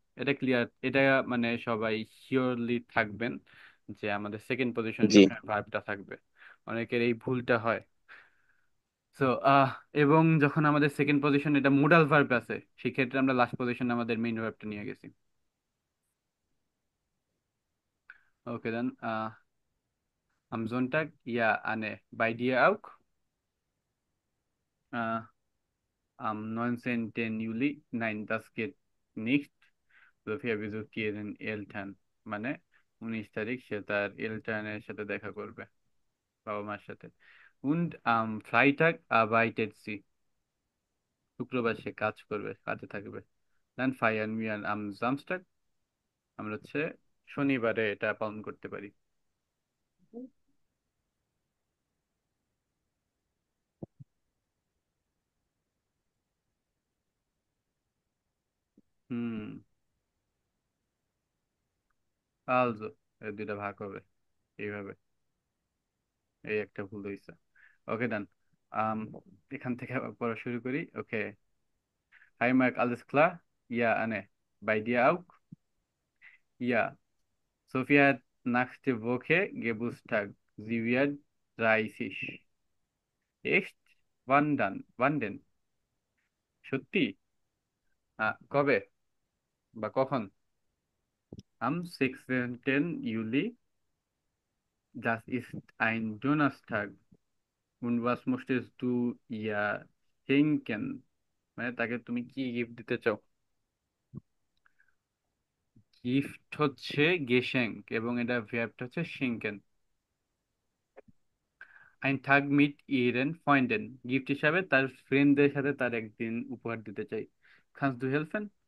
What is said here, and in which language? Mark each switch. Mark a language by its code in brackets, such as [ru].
[bn] এটা ক্লিয়ার, এটা মানে সবাই শিওরলি থাকবেন যে আমাদের সেকেন্ড পজিশনে জি সবসময় ভার্বটা থাকবে। অনেকের এই ভুলটা হয়। সো এবং যখন আমাদের সেকেন্ড পজিশন এটা মোডাল ভার্ব আছে সেক্ষেত্রে আমরা লাস্ট পজিশনে আমাদের মেইন ভার্বটা নিয়ে গেছি। [de] ওকে দেন, am Sonntag ja eine bei dir auch? Äh, am 19. Juli? Nein, das geht nicht. Sophia besucht ihren Eltern. [bn] মানে 19 তারিখ সে তার এলটার্নের সাথে দেখা করবে, বাবা মার সাথে। [de] Und am Freitag arbeitet sie. [bn] শুক্রবার সে কাজ করবে, কাজে থাকবে। [de] Dann feiern wir am Samstag. [bn] আমরা হচ্ছে শনিবারে এটা পালন করতে পারি। হুম। Also এই দুইটা ভাগ হবে এইভাবে। এই একটা ভুল হয়েছে। ওকে ডান। এখান থেকে আবার পড়া শুরু করি। ওকে। [de] Hi Mark, alles klar? Ja, Anne. Bei dir auch? Ja. Sophia hat nächste Woche Geburtstag. Sie wird 30. Echt? Wann dann? Wann denn? [bn] সত্যি? কবে বা কখন? [de] Am 16. Juli. Das ist ein Donnerstag. Und was möchtest du ihr schenken? [bn] মানে তাকে তুমি কি gift দিতে চাও? গিফট হচ্ছে গেশেঙ্ক এবং এটা ভার্বটা হচ্ছে শিঙ্কেন। [de] ein Tag mit ihren Freunden, [bn] gift হিসাবে তার ফ্রেন্ডদের সাথে তার একদিন উপহার দিতে চাই। [de] kannst du helfen?